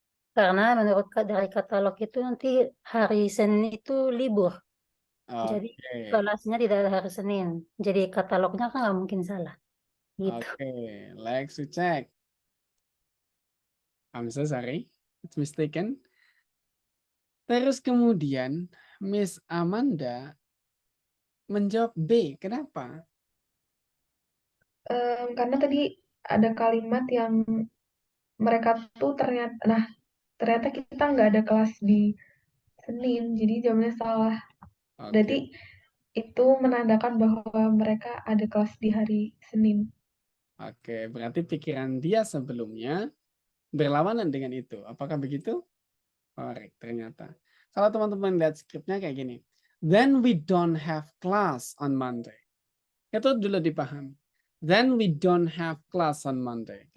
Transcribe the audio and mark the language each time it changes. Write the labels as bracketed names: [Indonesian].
[Indonesian] Karena menurut dari katalog itu nanti hari Senin itu libur. Jadi kelasnya tidak ada hari Senin. Jadi katalognya kan nggak mungkin salah. Gitu. [English] Oke, let's check. I'm so sorry, it's mistaken. [Indonesian] Terus kemudian Miss Amanda menjawab B. Kenapa? Karena tadi ada kalimat yang mereka tuh ternyata kita nggak ada kelas di Senin, jadi jawabannya salah. Oke. Berarti itu menandakan bahwa mereka ada kelas di hari Senin. Oke, berarti pikiran dia sebelumnya berlawanan dengan itu. Apakah begitu? Korek, ternyata. Kalau teman-teman lihat skripnya kayak gini. [English] Then we don't have class on Monday. [Indonesian] Itu dulu dipahami. [English] Then we don't have class on Monday.